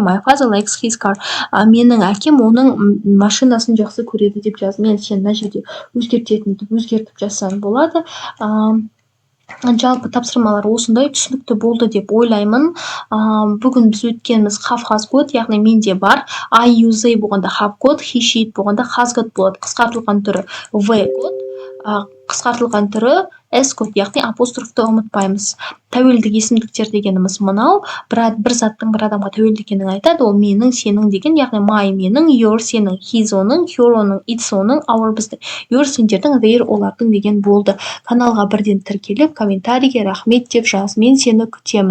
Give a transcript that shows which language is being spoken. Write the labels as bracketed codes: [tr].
[en] My father likes his car, [kk] менің әкем оның машинасын жақсы көреді деп жаздым. Мен сен мына жерде өзгертіп жазсаң болады. Жалпы тапсырмалар осындай түсінікті болды деп ойлаймын. Бүгін біз өткеніміз have has got, яғни менде бар. I use they болғанда have got, he she болғанда has got болады. Қысқартылған түрі we got, қысқартылған түрі s got, яғни апострофты ұмытпаймыз. Тәуелдік есімдіктер дегеніміз мынау. Бір заттың бір адамға тәуелді екенін айтады. Ол менің, сенің деген, яғни my менің, your сенің, his оның, her оның, it's оның, our біздің, your сендердің, their олардың деген болды. Каналға бірден тіркеліп, комментарийге рахмет деп жаз. Мен сені күтемін.